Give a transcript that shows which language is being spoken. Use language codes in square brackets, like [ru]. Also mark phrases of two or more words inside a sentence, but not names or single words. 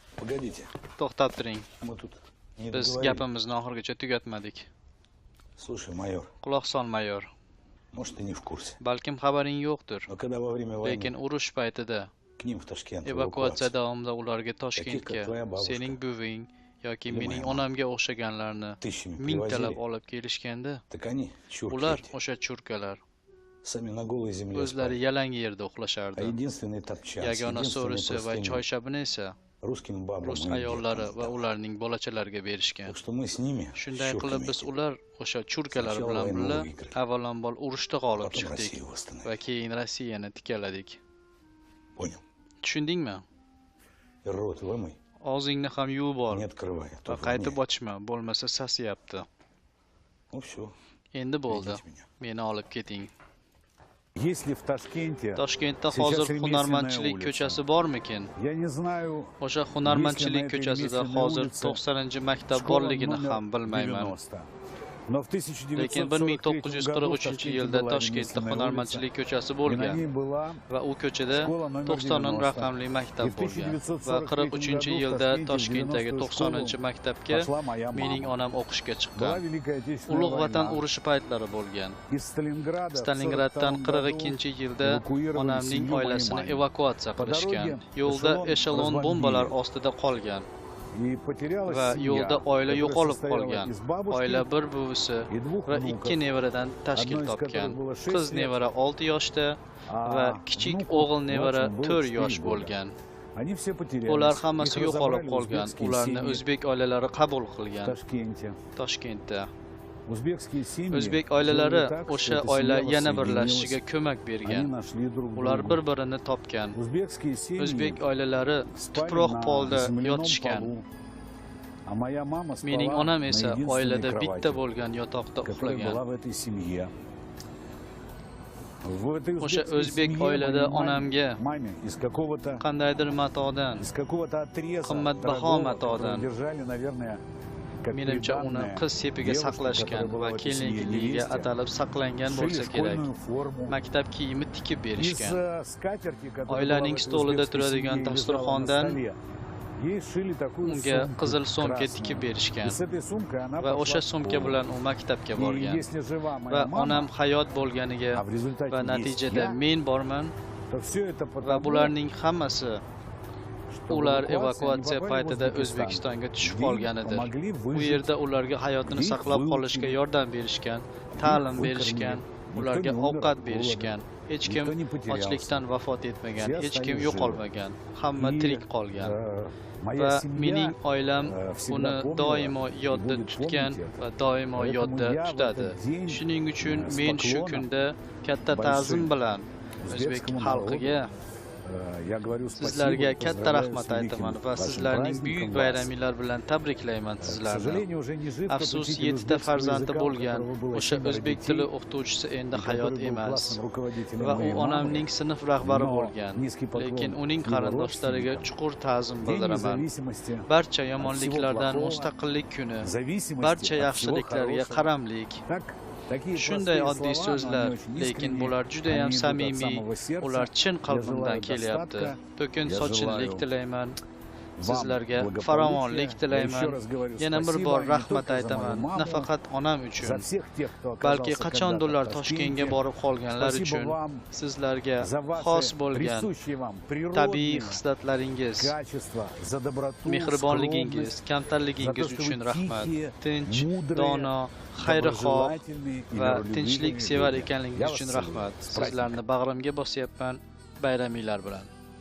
[ru] Погодите, [uz] To'xtab turing. [ru] мы тут не [uz] Biz [ru] договорили. [uz] gapimizni oxirigacha tugatmadik. [ru] Слушай, майор, [uz] Quloq sol mayor. [ru] может, ты не в курсе, [uz] Balkim xabaring yo'qdir. [ru] но когда во время [uz] Lekin [ru] войны [uz] urush paytida [ru] к ним в Ташкент [uz] evakuatsiya [ru] эвакуация, [uz] davomida ularga [ru] Таких, как [uz] Toshkentga [ru] твоя бабушка. [uz] sening buving yoki [ru] Или [uz] mening moya onamga o'xshaganlarni [ru] тысячами [uz] mingtalab [ru] привозили, [uz] olib kelishganda, [ru] так они, чурки [uz] ular [ru] эти, [uz] o'sha churkalar [ru] сами на голой земле [uz] o'zlari [ru] спали. [uz] yalang yerda А uxlashardi. [ru] единственный топчан с [uz] Yagona [ru] единственной [uz] so'risi va [ru] простыней [uz] choyshabini esa [ru] русским бабам [uz] rus [ru] и им [uz] ayollari [ru] деткам [uz] va [ru] сдал. [uz] ularning bolachalariga berishgan. [ru] Так что мы с ними, с [uz] Shunday qilib [ru] чурками [uz] biz [ru] этими, [uz] ular o'sha churkalar [ru] Sначала [uz] bilan [ru] войну [uz] birga [ru] выиграли, [uz] avvalambor urushda g'olib [ru] потом [uz] chiqdik Россию va [ru] восстановили. [uz] keyin Rossiyani tikaladik. [ru] Понял? [uz] Tushundingmi? [ru] И рот вымой, [uz] Og'zingni ham yuvib ol [ru] не открывай, а то [uz] va qaytib [ru] воняет. [uz] ochma, bo'lmasa sasiyapti. [ru] Ну все, [uz] Endi bo'ldi. [ru] ведите меня. [uz] Meni olib keting. [ru] Если в Ташкенте [uz] Toshkentda [ru] сейчас [uz] hozir [ru] ремесленная [uz] hunarmandchilik [ru] улица. [uz] ko'chasi bormikin? [ru] Я не знаю, [uz] O'sha hunarmandchilik [ru] Если на этой [uz] ko'chasida [ru] ремесленной [uz] hozir [ru] улице [uz] 90-maktab [ru] школа [uz] borligini [ru] номер [uz] ham bilmayman. 90. [ru] Но в [uz] Lekin [ru] 1943 году в 1943 Ташкенте [uz] yilda [ru] была [uz] Toshkentda [ru] ремесленная [uz] hunarmandchilik [ru] улица, [uz] ko'chasi [ru] и на [uz] bo'lgan [ru] ней была [uz] va u ko'chada [ru] школа номер 90 90. [uz] raqamli maktab [ru] И в [uz] bo'lgan va 1943 43-yilda [ru] году в Ташкенте [uz] Toshkentdagi [ru] в 90-ю [uz] 90 maktabga [ru] пошла моя [uz] mening [ru] мама. [uz] onam o'qishga [ru] Была [uz] chiqqan. [ru] Великая Отечественная [uz] Ulug' vatan [ru] война. [uz] urushi paytlari bo'lgan. [ru] Из Сталинграда в [uz] Stalingraddan [ru] 1942 году [uz] 42-yilda [ru] эвакуировали [uz] onamning [ru] семью моей [uz] oilasini [ru] мамы. [uz] evakuatsiya Po qilishgan. doroge Yo'lda eshелон eshelon [ru] разбомбили. [uz] bombalar ostida qolgan [ru] И потерялась [uz] va [ru] семья, [uz] yo'lda oila [ru] которая [uz] yo'qolib [ru] состояла [uz] qolgan. [ru] из бабушки [uz] Oila bir buvisi [ru] и двух [uz] va [ru] внуков, [uz] 2 nevaradan tashkil [ru] одной из [uz] topgan. [ru] которых было 6 [uz] Qiz [ru] лет, [uz] nevara 6 yoshda va а kichik внуку o'g'il nevara [ru] младшему было 4 [uz] 4 yosh [ru] года. [uz] bo'lgan. [ru] Они все потерялись. [uz] Ular Их hammasi yo'qolib [ru] разобрали [uz] qolgan. [ru] узбекские [uz] Ularni [ru] семьи [uz] o'zbek oilalari qabul в qilgan Ташкенте. Toshkentda. [ru] Узбекские семьи [uz] O'zbek [ru] жили [uz] oilalari [ru] так, что [uz] o'sha эта oila семья yana воссоединилась. birlashishiga ko'mak Они bergan. [ru] нашли друг [uz] Ular друга. bir-birini topgan. [ru] Узбекские семьи [uz] O'zbek oilalari спали tuproq на polda земляном yotishgan. [ru] полу, а моя мама [uz] Mening спала onam на esa единственной oilada кровати, bitta bo'lgan yotoqda которая uxlagan. [ru] была в этой семье. В этой [uz] O'sha узбекской o'zbek семье oilada моей onamga [ru] маме из какого-то отреза [uz] qimmatbaho дорогого, matodan [ru] который держали, наверное, как [uz] menimcha uni приданное qiz sepiga девушке, saqlashgan [ru] которая была [uz] va [ru] в этой семье, [uz] kelinligiga невесте, atalib saqlangan шили bo'lsa kerak. [ru] школьную форму. [uz] Maktab kiyimi tikib Из berishgan. [ru] скатерти, которая была в [uz] Oilaning этой stolida узбекской turadigan [ru] семье и лежала на [uz] dasturxondan [ru] столе, ей шили такую [uz] unga сумку qizil so'mka красную. tikib И berishgan с этой сумкой она va пошла o'sha в so'mka школу. bilan u maktabga И borgan. [ru] если жива [uz] Va [ru] моя мама, [uz] onam hayot bo'lganiga [ru] а в результате [uz] va есть natijada я, men borman [ru] то все это [uz] va потому, bularning hammasi [ru] что в [uz] ular [ru] эвакуации они [uz] evakuatsiya [ru] попали в [uz] paytida Узбекистан, O'zbekistonga tushib где им qolganidir. помогли U выжить, yerda ularga hayotini где их saqlab qolishga выучили, yordam berishgan, ta'lim выкормили. berishgan, Никто ularga [ru] не умер [uz] ovqat [ru] от голода, [uz] berishgan. Hech kim [ru] никто не потерялся. [uz] ochlikdan vafot etmagan, Все hech kim остались yo'qolmagan, hamma И, tirik qolgan. моя Va семья mening oilam всегда uni помнила doimo и yodda будет tutgan [ru] помнить это. [uz] va doimo Поэтому yodda [ru] я в [uz] tutadi. [ru] этот день, [uz] Shuning uchun с men shu поклоном kunda katta большим ta'zim bilan o'zbek узбекскому xalqiga [ru] я говорю спасибо, [uz] sizlarga katta поздравляю rahmat [ru] с великим [uz] aytaman va вашим sizlarning праздником buyuk вас. bayraminglar bilan tabriklayman К sizlarni. [ru] сожалению, уже не жив тот [uz] Afsus, учитель 7 ta узбекского farzandi [ru] языка, у [uz] bo'lgan [ru] которого было [uz] o'sha 7 o'zbek детей, tili o'qituvchisi endi и hayot [ru] который был [uz] emas [ru] классным руководителем [uz] va u [ru] моей мамы. [uz] onamning sinf rahbari Но bo'lgan. низкий поклон Lekin uning его qarindoshlariga родственникам. chuqur ta'zim День bildiraman. независимости, Barcha [ru] от всего [uz] yomonliklardan плохого, mustaqillik kuni, зависимости barcha [ru] от всего [uz] yaxshiliklarga хорошего. qaramlik. [ru] Так, такие [uz] Shunday простые oddiy [ru] слова, но [uz] so'zlar, [ru] они очень [uz] lekin искренние, bular juda ham [ru] они идут от [uz] samimiy, [ru] самого сердца. [uz] ular chin Я qalbimdan желаю kelyapti. достатка, To'kin я sochinlik желаю tilayman. вам Sizlarga благополучия. farovonlik Я tilayman. [ru] еще раз говорю [uz] Yana bir спасибо bor не rahmat [ru] только за мою [uz] aytaman, маму, nafaqat onam за uchun, [ru] всех тех, кто [uz] balki оказался qachondirlar [ru] когда-то в [uz] Toshkentga Ташкенте. borib qolganlar Спасибо uchun вам sizlarga за xos ваши bo'lgan [ru] присущие вам [uz] tabiiy природные xislatlaringiz, [ru] качества, за доброту, [uz] mehribonligingiz, скромность, kamtarligingiz [ru] за то, что [uz] uchun вы rahmat. тихие, Tinch, мудрые, dono, xayrixoh [ru] доброжелательные и [uz] va миролюбивые tinchlik sevar люди. ekanligingiz [ru] Я вас [uz] uchun целую. rahmat. [ru] С праздником. [uz] Sizlarni bag'rimga bosyapman. Bayraminglar bilan.